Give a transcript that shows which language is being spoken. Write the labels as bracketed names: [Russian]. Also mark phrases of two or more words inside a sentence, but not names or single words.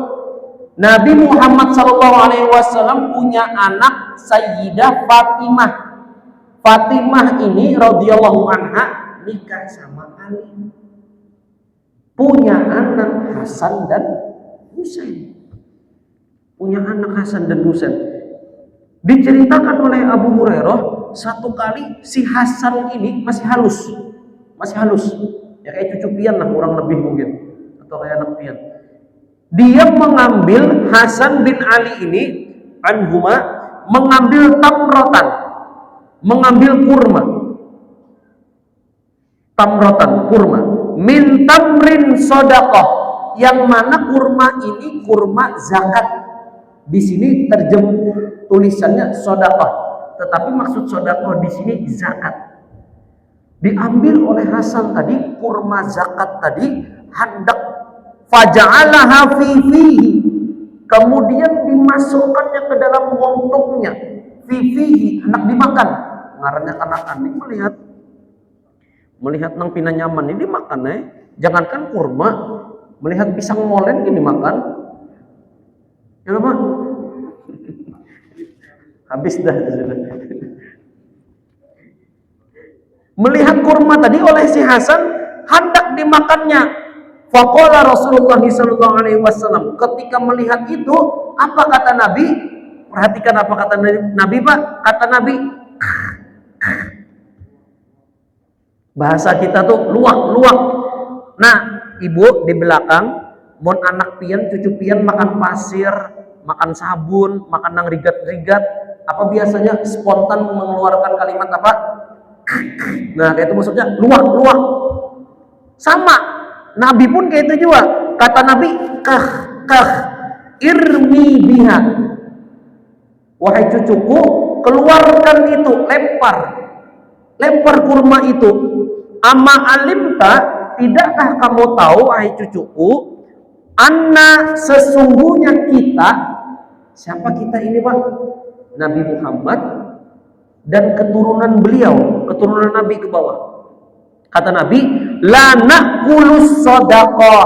[Indonesian] Nabi Muhammad SAW punya anak Sayyidah Fatimah. Fatimah ini [Arabic] radhiyallahu anha [Indonesian] nikah sama Ali. Punya anak Hasan dan Husain. Punya anak Hasan dan Husain. Diceritakan oleh Abu Hurairah, satu kali si Hasan ini masih halus. Ya kayak cucu pian lah, kurang lebih mungkin, atau kayak anak pian. Dia mengambil, Hasan bin Ali ini anhuma, mengambil tamrotan, mengambil kurma. Tamrotan, kurma. [Arabic] Min tamrin sodaqah, [Indonesian] yang mana kurma ini kurma zakat. Di sini tulisannya sodaqah, tetapi maksud sodaqah di sini zakat. Diambil oleh Hasan tadi kurma zakat tadi, hendak [Arabic] faja'alaha fi fihi, [Indonesian] kemudian dimasukkannya ke dalam montongnya, [Arabic] fi fihi, [Indonesian] hendak dimakan. [Banjar] Ngarannya kanakan ini melihat nang pina nyaman ini makan jangankan kurma, melihat pisang molen ini makan. [Indonesian] Ya Pak? Habis dah. Melihat kurma tadi oleh si Hasan, hendak dimakannya. [Arabic] Faqala Rasulullah sallallahu alaihi wasallam, [Indonesian] ketika melihat itu, apa kata Nabi? Perhatikan apa kata Nabi, Pak. Kata Nabi, bahasa kita tuh luak. Nah, ibu di belakang, [Banjar] mon anak pian, cucu pian makan pasir, makan sabun, makan nang rigat-rigat, [Indonesian] apa biasanya spontan mengeluarkan kalimat apa? Nah, kayak itu maksudnya luak. Sama, Nabi pun kayak itu juga. Kata Nabi, kah, [Arabic] irmi biha. [Indonesian] Wahai cucuku, keluarkan itu, lempar kurma itu. [Arabic] Amma alimta, [Indonesian] tidakkah kamu tahu, wahai cucuku, anna sesungguhnya kita, siapa kita ini, Pak? Nabi Muhammad dan keturunan beliau, keturunan Nabi ke bawah. Kata Nabi, [Arabic] la naqulus shadaqah.